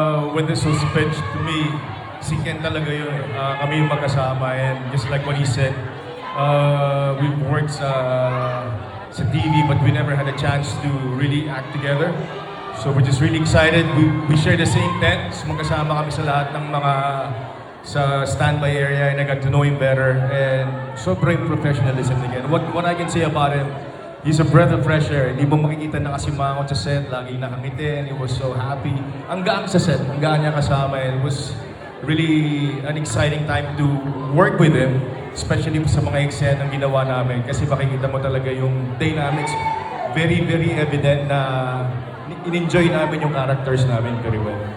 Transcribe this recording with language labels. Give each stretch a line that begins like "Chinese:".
English: When this was pitched to me,
Filipino: si Ken talaga yun. Kami yung magkasama,
English: and just like what he said, we've worked sa TV, but we never had a chance to really act together. So we're just really excited. We share the same tents.
Filipino: Magkasama kami sa lahat ng mga sa standby area,
English: and I got to know him better. And sobrang professionalism again. What I can say about him, he's a breath of fresh air.
Filipino: Hindi mo makikita na kasimangot sa set, lagi nakangiti,
English: and he was so happy.
Filipino: Ang gaan sa set, ang gaan niya kasama,
English: and it was really an exciting time to work with him,
Filipino: especially sa mga eksena ng ginawa namin, kasi makikita mo talaga yung dynamics,
English: very, very evident
Filipino: na in-enjoy namin yung characters namin very well.